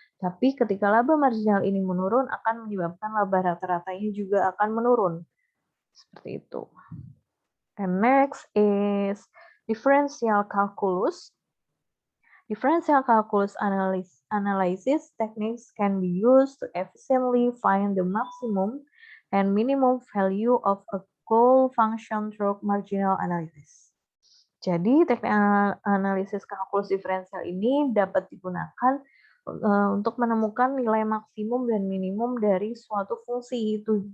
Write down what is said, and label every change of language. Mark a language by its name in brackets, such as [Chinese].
[Indonesian] Tapi ketika laba marginal ini menurun, akan menyebabkan laba rata-ratanya juga akan menurun. Seperti itu. [English] And next is differential calculus. Differential calculus analysis techniques can be used to efficiently find the maximum and minimum value of a goal function through marginal analysis. [Indonesian] Jadi, teknik analisis kalkulus diferensial ini dapat digunakan untuk menemukan nilai maksimum dan minimum dari suatu fungsi.